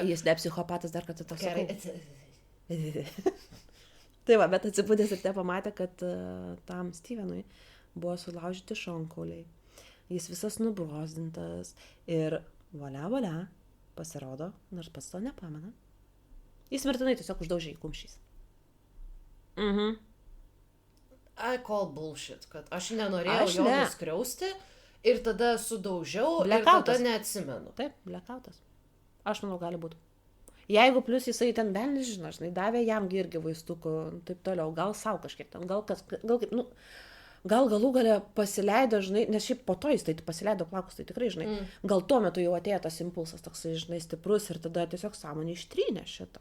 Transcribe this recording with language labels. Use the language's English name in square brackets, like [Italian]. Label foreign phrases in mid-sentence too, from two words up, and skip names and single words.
[Lithuanian] Jis ne psichopatas, dar kad toks sakau. Tai va, bet atsibūdęs ir te pamatė, kad tam Stevenui buvo sulaužyti šonkauliai. Jis visas nubrozdintas ir volia, pasirodo, nors pats to nepamena. Jis mirtinai tiesiog uždaužė į kumščiais. [English] I call bullshit, [Lithuanian] kad aš nenorėjau jo nuskriausti ir tada sudaužiau ir tada neatsimenu. Taip, blackoutas. Aš manau, gali būti. Jeigu plus jisai ten velnis, žinai, davė jam irgi vaistukų, taip toliau, gal savo kažkiek ten, gal galų galę pasileido, žinai, nes šiaip po to jis tai pasileido plaukus, tai tikrai, žinai, gal tuo metu jau atėjo tas impulsas toksai, žinai, stiprus ir tada tiesiog sąmonė ištrynė šitą.